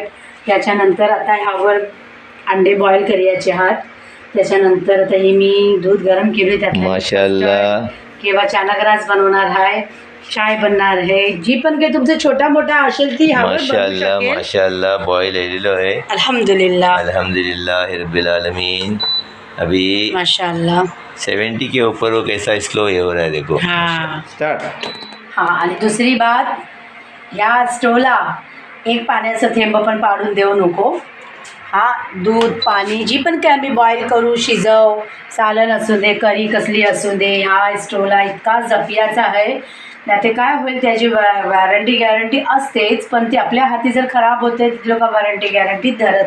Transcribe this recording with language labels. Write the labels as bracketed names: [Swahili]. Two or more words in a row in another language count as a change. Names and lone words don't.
[Marathi] त्याच्यानंतर आता ह्यावर अंडे बॉईल करायचे आहात. त्याच्यानंतर आता ही मी दूध गरम केली, त्यात माशाअल्लाह. किंवा चानाग्रास बनवणार आहे, चाय बनणार आहे, जी पण काही तुमचं छोटा मोठा असेल ती ह्यावर बनवू माशाअल्लाह शकेल. माशाअल्लाह. बॉईल आलेलो आहे. अल्हम्दुलिल्लाह [Arabic] الحمد لله رب العالمين. [Marathi] अभी माशाअल्लाह. [Hindi] 70 के ऊपर वो कैसा स्लो हो रहा है देखो. हाँ स्टार्ट. हां. [Marathi] आणि दुसरी बात, ह्या स्टोवला एक पाण्याचं थेंब पण पाडून देऊ नको. हां, दूध पाणी जी पण काय मी बॉईल करू, शिजव, सालन असू दे, करी कसली असू दे, ह्या स्टोवला इतका जपियाचा आहे. नाही ते काय होईल, त्याची [English] warranty guarantee [Marathi] असतेच, पण ती आपल्या हाती जर खराब होते ती लोक [English] warranty guarantee [Marathi] धरत